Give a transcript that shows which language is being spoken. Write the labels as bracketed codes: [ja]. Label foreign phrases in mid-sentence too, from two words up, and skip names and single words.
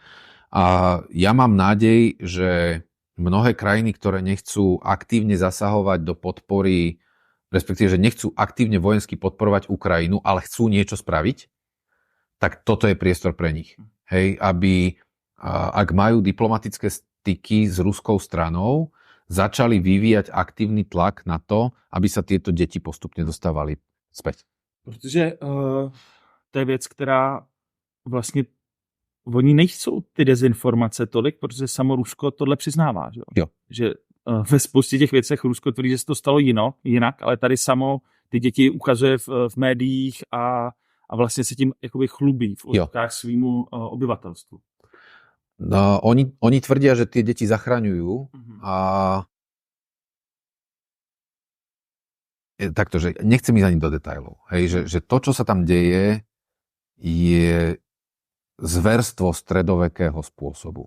[sk] A ja mám nádej, že mnohé krajiny, ktoré nechcú aktívne zasahovať do podpory, respektíve, že nechcú aktívne vojensky podporovať Ukrajinu, ale chcú niečo spraviť, tak toto je priestor pre nich. Hej? Aby, ak majú diplomatické styky s ruskou stranou, začali vyvíjať aktívny tlak na to, aby sa tieto deti postupne dostávali späť. [cs] Protože to je věc, která vlastně oni nejsou ty dezinformace tolik, protože samo Rusko tohle přiznává. Že, jo. Že ve spoustě těch věcech Rusko tvrdí, že se to stalo jinak, ale tady samo ty děti ukazuje v médiích a vlastně se tím jakoby chlubí v očkách svýmu obyvatelstvu. [sk] No, oni tvrdia, že tie deti zachraňujú a takto, že nechcem ísť ani do detailov. Hej, že to, čo sa tam deje, je zverstvo stredovekého spôsobu.